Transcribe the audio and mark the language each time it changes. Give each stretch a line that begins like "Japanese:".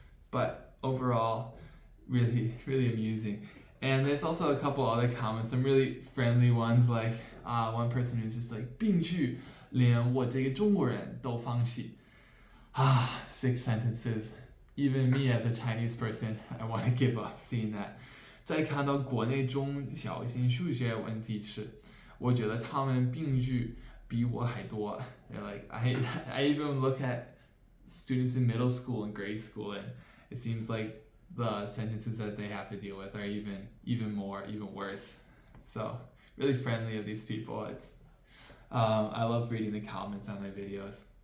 English: But overall, really, really amusing. And there's also a couple other comments, some really friendly ones, like one person who's just like
Chinese: 病句连我这个中国人都放弃
English: 6 sentences. Even me as a Chinese person, I want to give up seeing that.
Chinese: 再看到国内中小型数学问题时，我觉得他们病句比我还多。
English: They're like, I even look at students in middle school and grade school, and it seems like the sentences that they have to deal with are even worse. So really friendly of these people. I love reading the comments on my videos.